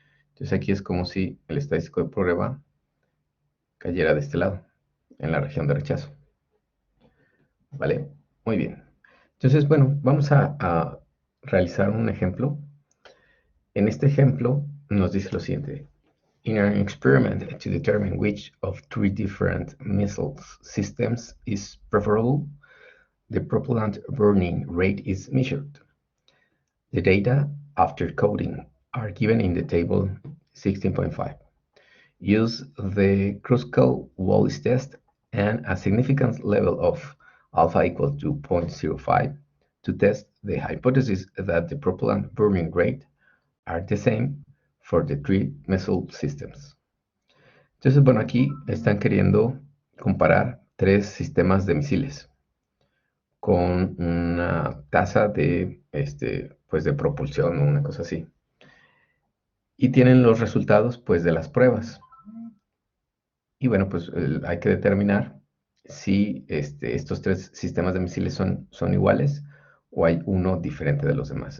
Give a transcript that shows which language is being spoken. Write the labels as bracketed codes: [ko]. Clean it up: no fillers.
[es] Entonces aquí es como si el estadístico de prueba cayera de este lado, en la región de rechazo. ¿Vale? Muy bien. Entonces, bueno, vamos a realizar un ejemplo. En este ejemplo nos dice lo siguiente. [en] In an experiment to determine which of 3 different missile systems is preferable, the propellant burning rate is measured. The data after coding are given in the table 16.5. Use the Kruskal-Wallis test and a significance level of alpha equal to 0.05 to test the hypothesis that the propellant burning rate are the same for the 3 missile systems. [es] Entonces, bueno, aquí están queriendo comparar 3 sistemas de misiles con una tasa de, pues de propulsión o una cosa así. Y tienen los resultados, pues, de las pruebas. Y bueno, pues hay que determinar si estos 3 sistemas de misiles son iguales o hay uno diferente de los demás.